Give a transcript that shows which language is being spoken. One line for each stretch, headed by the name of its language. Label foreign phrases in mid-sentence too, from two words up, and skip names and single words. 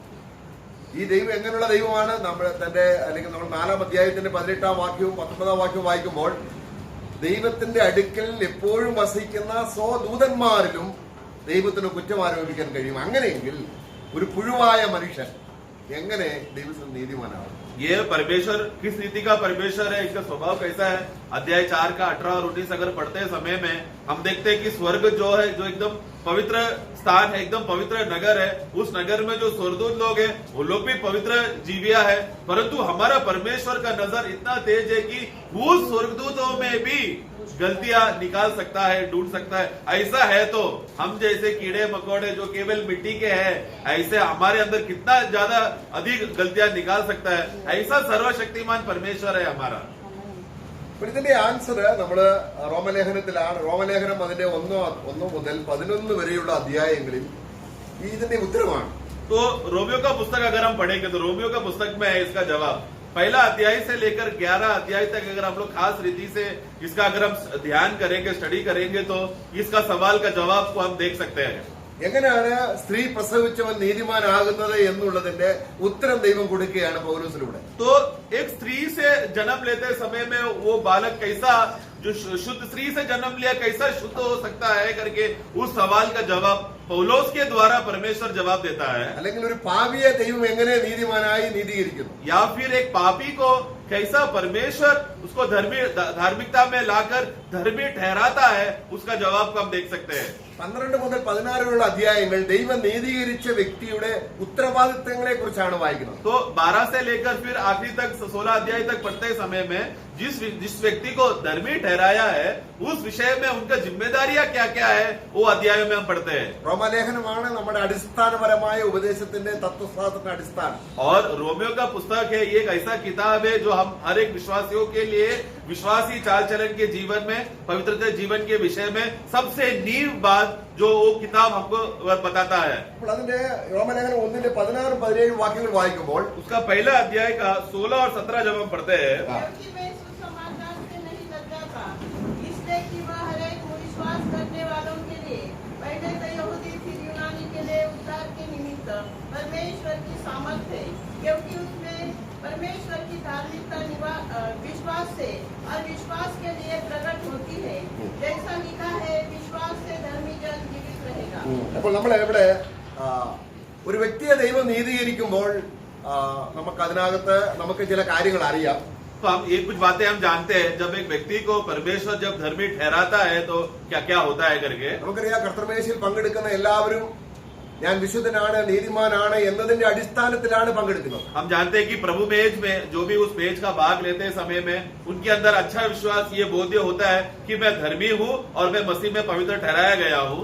Malayalam: ഈ ദൈവം എങ്ങനെയുള്ള ദൈവമാണ്? നമ്മൾ തന്റെ അല്ലെങ്കിൽ നമ്മൾ 4-ാം അധ്യായത്തിന്റെ 18-ാം വാക്യവും 19-ാം വാക്യവും വായിക്കുമ്പോൾ ദൈവത്തിന്റെ അടുക്കൽ എപ്പോഴും വസിക്കുന്ന സ്വദൂതന്മാരിലും ദൈവത്തിന് കുറ്റം ആരോപിക്കാൻ കഴിയും. അങ്ങനെയെങ്കിൽ ഒരു പുഴുവായ മനുഷ്യൻ എങ്ങനെ ദൈവത്തിൽ നീതിമാനാവും?
Hindi: ये परमेश्वर किस रीति का परमेश्वर है, इसका स्वभाव कैसा है? अध्याय 4 का 18 और 19 अगर पढ़ते समय में हम देखते हैं कि स्वर्ग जो है, जो एकदम पवित्र स्थान है, एकदम पवित्र नगर है, उस नगर में जो स्वर्गदूत लोग हैं वो लोग भी पवित्र जीविया है, परंतु हमारा परमेश्वर का नजर इतना तेज है कि वो स्वर्गदूतों में भी गलतियां निकाल सकता है, ढूंढ सकता है। ऐसा है तो हम जैसे कीड़े मकोड़े जो केवल मिट्टी के हैं, ऐसे हमारे अंदर कितना ज्यादा अधिक गलतियां निकाल सकता है। ऐसा सर्वशक्तिमान परमेश्वर है हमारा।
Malayalam: ഇതിന്റെ ആൻസർ നമ്മള് റോമലേഖനത്തിലാണ്. റോമലേഖനം അതിന്റെ 1 മുതൽ 11 വരെയുള്ള അധ്യായങ്ങളിൽ ഇതിന്റെ ഉത്തരമാണ്.
Hindi: तो रोमियो का पुस्तक अगर हम पढ़ेंगे तो रोमियो का पुस्तक में है इसका जवाब। पहला अध्याय से लेकर 11 अध्याय तक अगर हम लोग खास रीति से इसका अगर हम ध्यान करेंगे, स्टडी करेंगे, तो इसका सवाल का जवाब को हम देख सकते हैं।
Malayalam: എങ്ങനെയാണ് സ്ത്രീ പ്രസവിച്ചവൻ നീതിമാനാകുന്നത് എന്നുള്ളതിന്റെ ഉത്തരം ദൈവം കൊടുക്കുകയാണ് പൗലോസിലൂടെ.
Hindi: तो एक स्त्री से जन्म लेते समय में वो बालक कैसा, जो शुद्ध स्त्री से जन्म लिया, कैसा शुद्ध हो सकता है करके उस सवाल का जवाब पौलोस के द्वारा परमेश्वर जवाब देता है।
Malayalam: അല്ലെങ്കിൽ ഒരു പാപിയെ ദൈവം എങ്ങനെ നീതിമാനായി നീതീകരിക്കുന്നു?
Hindi: या फिर एक पापी को कैसा परमेश्वर उसको धार्मिकता में लाकर धर्मी ठहराता है, उसका जवाब को हम देख सकते हैं।
Malayalam: 12 മുതൽ 16 വരെയുള്ള അധ്യായങ്ങൾ ദൈവം നീതീകരിച്ച വ്യക്തിയുടെ ഉത്തരവാദിത്തങ്ങളെ കുറിച്ചാണ് വായിക്കുന്നത്.
Hindi: तो 12 से लेकर फिर आखिरी तक 16 अध्याय तक पढ़ते समय में जिस व्यक्ति को धर्मी ठहराया है, उस विषय में उनका जिम्मेदारियां क्या क्या है, वो अध्यायों में हम पढ़ते हैं।
Malayalam: റോമലേഖനമാണ് നമ്മുടെ അടിസ്ഥാനപരമായ ഉപദേശത്തിന്റെ തത്വശാസ്ത്രത്തിന്റെ അടിസ്ഥാനം.
Hindi: और रोमियो का पुस्तक है, ये एक ऐसा किताब है जो हम हर एक विश्वासियों के लिए विश्वासी चाल चलन के जीवन में, पवित्रता जीवन के विषय में सबसे नींव बात जो वो किताब हमको बताता है।
Malayalam: അപ്പോൾ അതിന്റെ റോമലേഖനം 1-ന്റെ 16-17 വാക്യങ്ങൾ വായിക്കുമ്പോൾ
Hindi: उसका पहला अध्याय का 16 और 17 जब हम पढ़ते हैं, इसलिए कि वह हर एक विश्वास करने वालों के लिए, पहले तो यहूदी फिर यूनानी के लिए उद्धार के निमित्त परमेश्वर की सामर्थ्य है, क्योंकि उसमें परमेश्वर की धार्मिकता विश्वास से और विश्वास के लिए प्रकट होती है, जैसा लिखा है, विश्वास से धर्मी जन जीवित रहेगा।
Malayalam: അപ്പോൾ നമ്മൾ ഇവിടെ ഒരു വ്യക്തിയെ ദൈവം നീതീകരിക്കുമ്പോൾ നമുക്ക് അതിനകത്ത് നമുക്ക് ചില കാര്യങ്ങൾ അറിയാം.
Hindi: तो हम ये कुछ बातें हम जानते हैं, जब एक व्यक्ति को परमेश्वर जब धर्मी ठहराता है तो क्या क्या होता है करके.
Malayalam: നമുക്കറിയാം കർത്തൃമേശയിൽ പങ്കെടുക്കുന്ന എല്ലാവരും ഞാൻ വിശുദ്ധനാണ് നീതിമാനാണ് എന്നതിന്റെ അടിസ്ഥാനത്തിലാണ് പങ്കെടുക്കുന്നത്.
Hindi: हम जानते हैं कि प्रभु मेज में जो भी उस मेज का भाग लेते समय में उनके अंदर अच्छा विश्वास ये बोध्य होता है कि मैं धर्मी हूँ और मैं मसीह में पवित्र ठहराया गया हूँ.